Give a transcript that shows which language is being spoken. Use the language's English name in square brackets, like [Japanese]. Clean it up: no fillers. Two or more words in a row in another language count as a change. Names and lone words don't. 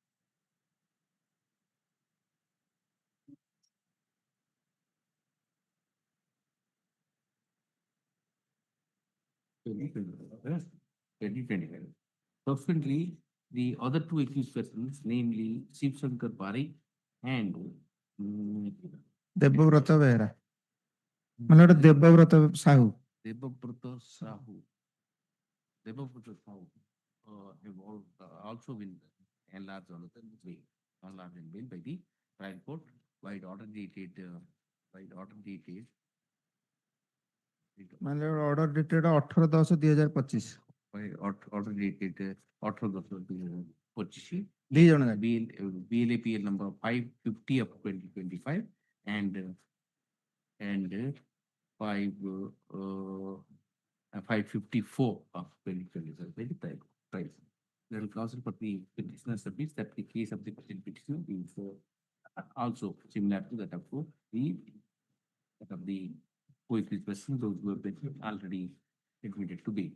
[English] Yes, 2025. Subsequently, the other two accused persons, namely Sibo Sankar Mishra and [Odia] ଦେବବ୍ରତ ବେହେରା ମାନେ ଗୋଟେ ଦେବବ୍ରତ ସାହୁ [English] Debabrata Sahu. Debabrata Sahu have also been enlarged on the bail, enlarged in bail by the trial court by order dated ମାନେ order dated 18/10/2025 by order dated 18/10/2025. [Odia] ଦି ଜଣ ଯାକ। [English] BLAPL number 550 of 2025 and 554 of 2027 by the trial. Then counsel for the petitioner submits that the case of the petitioner is also similar to that of the co-accused person, those who have been already admitted to bail.